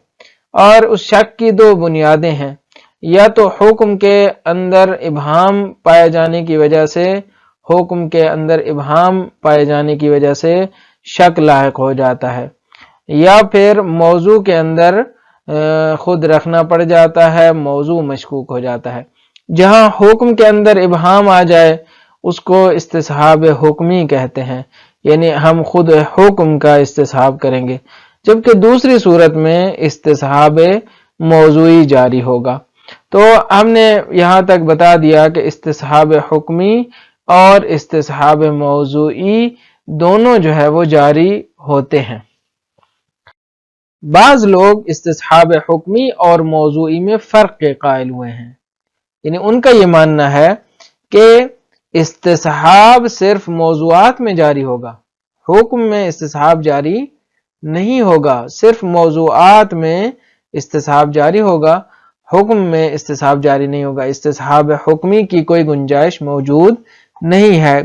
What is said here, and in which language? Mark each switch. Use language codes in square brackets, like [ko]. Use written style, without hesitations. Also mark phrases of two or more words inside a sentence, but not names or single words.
[ur] اور اس شک کی 2 بنیادیں ہیں، یا تو حکم کے اندر ابہام پائے جانے کی وجہ سے شک لاحق ہو جاتا ہے، یا پھر موضوع کے اندر خود رکھنا پڑ جاتا ہے، موضوع مشکوک ہو جاتا ہے۔ جہاں حکم کے اندر ابہام آ جائے اس کو استصحاب حکمی کہتے ہیں، یعنی ہم خود حکم کا استصحاب کریں گے، جبکہ دوسری صورت میں استصحاب موضوعی جاری ہوگا۔ تو ہم نے یہاں تک بتا دیا کہ استصحاب حکمی اور استصحاب موضوعی دونوں جو ہے وہ جاری ہوتے ہیں۔ بعض لوگ استصحاب حکمی اور موضوعی میں فرق کے قائل ہوئے ہیں، یعنی ان کا یہ ماننا ہے کہ استصحاب صرف موضوعات میں جاری ہوگا، حکم میں استصحاب جاری نہیں ہوگا، صرف موضوعات میں استصحاب جاری ہوگا، حکم میں استصحاب جاری نہیں ہوگا، استصحاب حکمی کی کوئی گنجائش موجود نہیں ہے۔